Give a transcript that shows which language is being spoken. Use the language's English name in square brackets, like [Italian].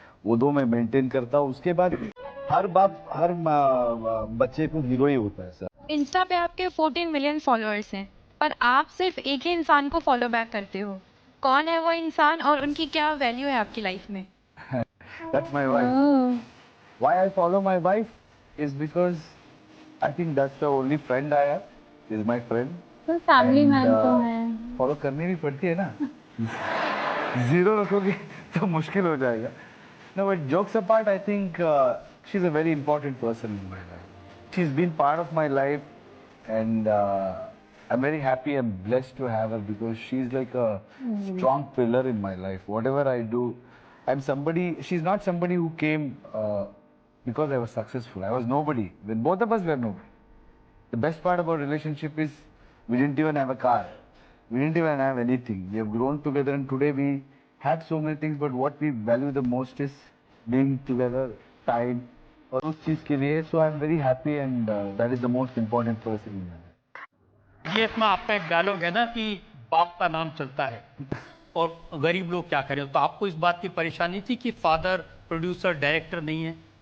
[Hindi] वो 2 मैं मेंटेन करता हूँ। उसके बाद हर बाप हर बच्चे को हीरो ही होता है सर। इंस्टा पे आपके 14 मिलियन फॉलोअर्स हैं, पर आप सिर्फ एक ही इंसान को फॉलो बैक करते हो। कौन है वो इंसान और उनकी क्या वैल्यू है आपकी लाइफ में? [English] That's my wife. Why I follow my wife is because I think that's the only friend I have. Is my friend. [Hindi] तो फैमिली [English] And, [Hindi] मैन तो है। फॉलो करनी भी पड़ती है ना। जीरो रखोगे तो मुश्किल हो जाएगा। [English] No, but jokes apart, I think she's a very important person in my life. She's been part of my life, and I'm very happy and blessed to have her because she's like a strong pillar in my life. Whatever I do, I'm somebody. She's not somebody who came because I was successful. I was nobody. When both of us were nobody. The best part about relationship is we didn't even have a car. We didn't even have anything. We have grown together, and today we have so many things, but what we value the most is being together, time, [Hindi] और उस चीज के लिए [English] So I am very happy and that is the most important person. [Hindi] ये इसमें आपका एक dialogue है ना कि बाप का नाम चलता है और गरीब लोग क्या करें, तो आपको इस बात की परेशानी थी कि फादर प्रोड्यूसर डायरेक्टर नहीं है?